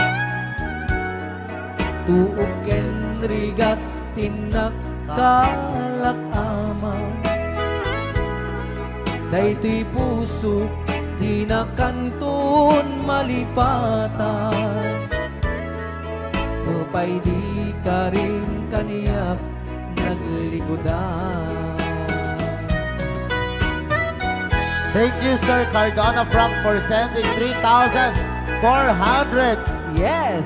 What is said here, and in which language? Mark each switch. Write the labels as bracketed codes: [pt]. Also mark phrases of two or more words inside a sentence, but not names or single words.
[ilo] Tuog ken rigat tinakkalak ama Daytoy puso di na kanton malipatan Tupay di ka rin kaniyak naglikodan [en] Thank you, Sir Cardona Frank, for sending 3,400 Yes!